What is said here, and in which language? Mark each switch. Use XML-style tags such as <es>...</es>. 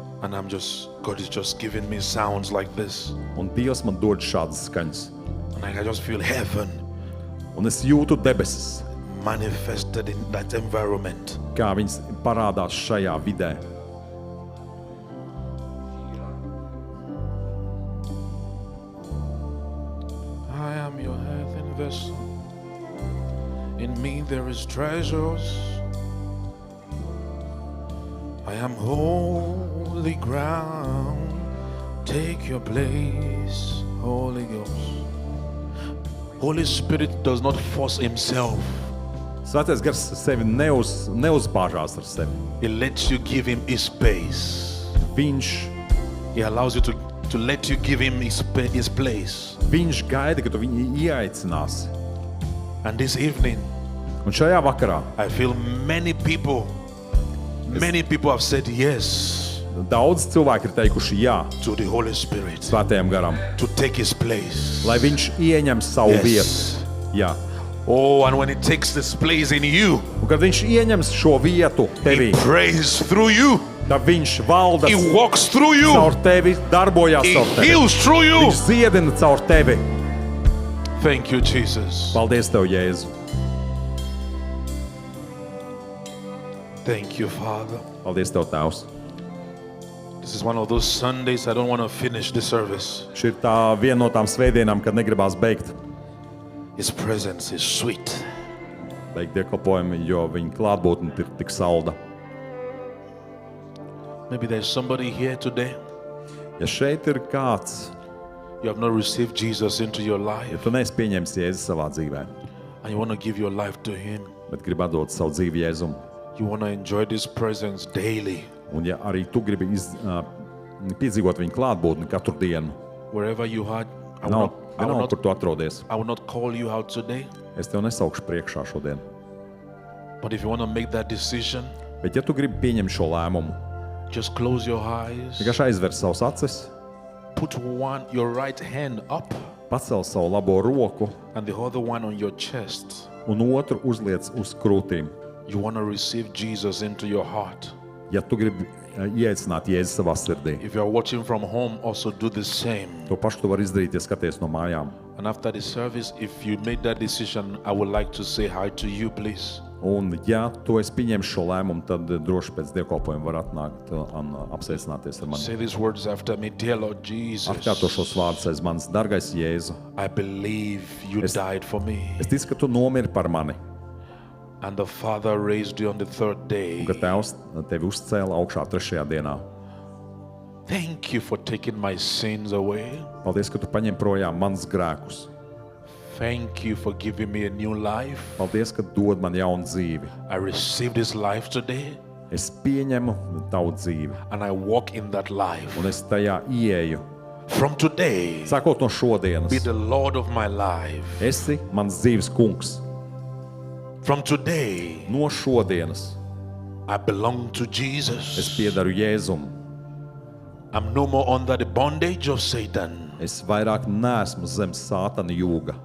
<en>and God is just giving me sounds like this.</en> <lv>un Dievs man dod šādas skaņas.</lv> <en>And I just feel heaven</en> <lv>Un es jūtu debesis,</lv> <en>manifested in that environment.</en> <lv>kā viņas parādās šajā vidē.</lv> <en>I am your earthen vessel. In me there is treasures. I am holy ground. Take your place, Holy Ghost. Holy Spirit does not force himself.</en> <lv>Svētais gars sevi neuzbāžās ar sevi.</lv> <en>He lets you give him his space.</en> <lv>Viņš</lv> <en>He allows you to let you give him his place.</en> <lv>Viņš gaida, ka tu viņu ieaicināsi.</lv> <en>And this evening,</en> <lv>Un šajā vakarā</lv> <en>I feel many people have said yes</en> <lv>daudz cilvēki ir teikuši jā</lv> <en>to the Holy Spirit</en> <lv>Svētajam garam,</lv> <en>to take his place.</en> <lv>lai viņš ieņem savu</lv> <en>Yes.</en> <lv>vietu. Jā.</lv> <en>Oh, and when he takes this place in you,</en> <lv>Un kad viņš ieņems šo vietu tevī,</lv> <en>he prays through you.</en> <lv>tad viņš valda</lv> <en>He walks through you.</en> <lv>caur tevi, darbojās</lv> <en>He</en> <lv>caur tevi.</lv> <en>heals through you.</en> <lv>Viņš dziedina caur tevi.</lv> <en>Thank you, Jesus.</en> <lv>Paldies tev, Jēzu.</lv> <en>Thank you, Father.</en> <lv>Paldies tev, Tēvs.</lv> <en>This is one of those Sundays I don't want to finish the service.</en> <lv>Šī ir tā viena no tām svētdienām, kad negribās beigt</lv> <en>His presence is sweet.</en> <lv>dievkalpojumu, jo viņa klātbūtne ir tik salda.</lv> <en>Maybe there's somebody here today.</en> <lv>Ja šeit ir kāds,</lv> <en>You have not received Jesus into your</en> <lv>ja</lv> <en>life</en> <lv>tu neesi pieņēmis Jēzu savā dzīvē,</lv> <en>and you want to give your life to Him.</en> <lv>bet gribi atdot savu dzīvi Jēzum,</lv> <en>You want to enjoy this presence daily.</en> <lv>un ja arī tu gribi piedzīvot viņa klātbūtni katru dienu,</lv> <en>Wherever you are, I will</en> <lv>nav,</lv> <en>not, I will</en> <lv>vienalga,</lv> <en>not,</en> <lv>kur tu atrodies,</lv> <en>I will not call you out today.</en> <lv>es tev nesaukšu priekšā šodien.</lv> <en>But if you want to make that decision,</en> <lv>Bet ja tu gribi pieņemt šo lēmumu,</lv> <en>just close your eyes.</en> <lv>vienkārši aizver savus acis,</lv> <en>Put your right hand up</en> <lv>pacel savu labo roku</lv> <en>and the other one on your chest.</en> <lv>un otru uzliec uz krūtīm.</lv> <en>You want to receive Jesus into your heart.</en> <lv>Ja tu gribi ieaicināt Jēzu savā sirdī,</lv> <en>If you are watching from home, also do the same.</en> <lv>to pašu tu vari izdarīt, ja skaties no mājām.</lv> <en>And after the service, if you made that decision, I would like to say hi to you, please.</en> <lv>Un, ja tu esi pieņēmis šo lēmumu, tad droši pēc dievkalpojuma var atnākt un apsveicināties ar mani.</lv> <en>Say these words after me. Dear Lord Jesus,</en> <lv>Atkārto šos vārdus aiz manis. Dargais Jēzu,</lv> <en>I believe you died for me.</en> <lv>es ticu, ka tu nomiri par mani,</lv> <en>And the Father raised you on the third day.</en> <lv>un ka Tēvs tevi uzcēla augšā 3. dienā.</lv> <en>Thank you for taking my sins away.</en> <lv>Paldies, ka tu paņem projām manas grēkus.</lv> <en>Thank you for giving me a new life.</en> <lv>Paldies, ka dod man jaunu dzīvi.</lv> <en>I received this life today,</en> <lv>Es pieņemu tavu dzīvi,</lv> <en>and I walk in that life.</en> <lv>un es tajā ieeju.</lv> <en>From today,</en> <lv>Sākot no šodienas,</lv> <en>be the Lord of my life.</en> <lv>esi mans dzīves kungs.</lv> <en>From today,</en> <lv>No šodienas</lv> <en>I belong to</en> <lv>es</lv> <en>Jesus.</en> <lv>piedaru Jēzum.</lv> <en>I'm no more under the bondage of Satan.</en> <lv>Es vairāk neesmu zem sātana jūga.</lv>